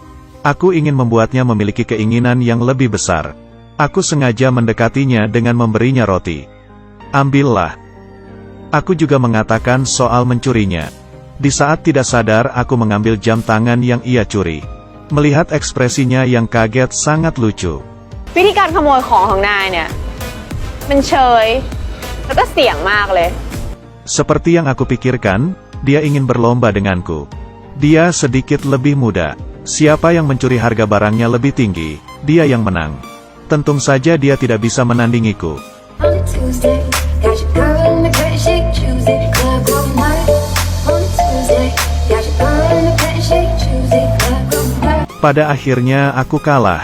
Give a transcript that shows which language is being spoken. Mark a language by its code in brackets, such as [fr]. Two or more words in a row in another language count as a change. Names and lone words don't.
[id] Aku ingin membuatnya memiliki keinginan yang lebih besar. Aku sengaja mendekatinya dengan memberinya roti. Ambillah. Aku juga mengatakan soal mencurinya. Di saat tidak sadar aku mengambil jam tangan yang ia curi. Melihat ekspresinya yang kaget sangat lucu. [th] วิธีการขโมยของของนายเนี่ยมันเชยแล้วก็เสี่ยงมากเลย [id] Seperti yang aku pikirkan, dia ingin berlomba denganku. Dia sedikit lebih muda. Siapa yang mencuri harga barangnya lebih tinggi, dia yang menang. Tentu saja dia tidak bisa menandingiku. Pada akhirnya aku kalah.